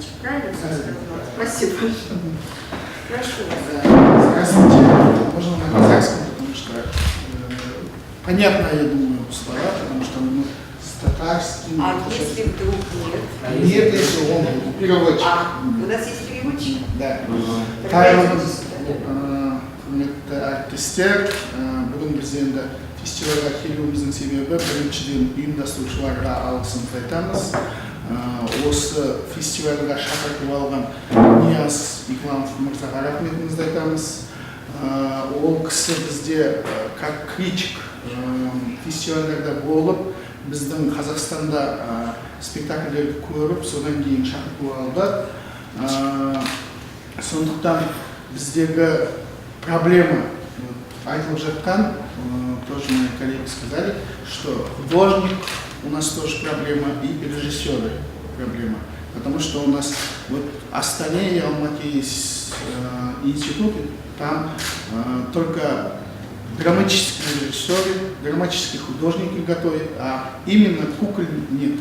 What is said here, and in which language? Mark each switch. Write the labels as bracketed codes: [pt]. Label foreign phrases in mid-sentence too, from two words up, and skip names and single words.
[ru] Правильно все сказала? Спасибо. Прошу вас. Здравствуйте. Можно на казахском, потому что понятно, я думаю, слова, потому что мы с татарским... Если вдруг нет? Нет, если он переводчик. У нас есть переводчик? Да. [kk] Әріптестер, бүгін біз енді фестивальға келуіміздің себебі біріншіден ұйымдастырушыларға алғысымызды айтамыз. Осы фестивальға шақыртып алған Нияз Икламов мырзаға рахметімізді айтамыз. ол кісі бізде [ru] как критик [kk] фестивальдарда болып, біздің Қазақстанда спектакльдерді көріп, содан кейін шақыртып алды. Сондықтан біздегі проблема айтылып жатқан, [ru] тоже мои коллеги сказали, что художник у нас тоже проблема и режиссеры проблема. Потому что у нас вот в Астане и Алмате есть институты, там только драматические режиссеры, драматические художники готовят, а именно кукол нету.